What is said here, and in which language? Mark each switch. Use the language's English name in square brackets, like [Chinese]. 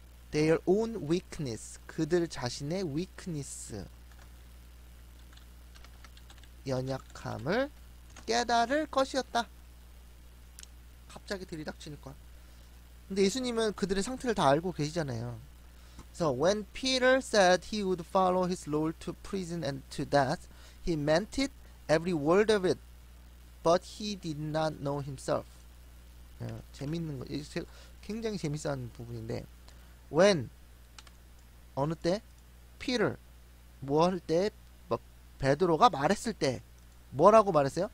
[English] their own weakness [Korean] 그들 자신의 weakness 연약함을 깨달을 것이었다. 갑자기 들이닥치니까. 근데 예수님은 그들의 상태를 다 알고 계시잖아요. [English] So when Peter said he would follow his Lord to prison and to death, he meant it, every word of it. But he did not know himself. [Korean] 재밌는 거, 굉장히 재밌어하는 부분인데, when 어느 때 Peter 뭐 할 때 베드로가 말했을 때 뭐라고 말했어요?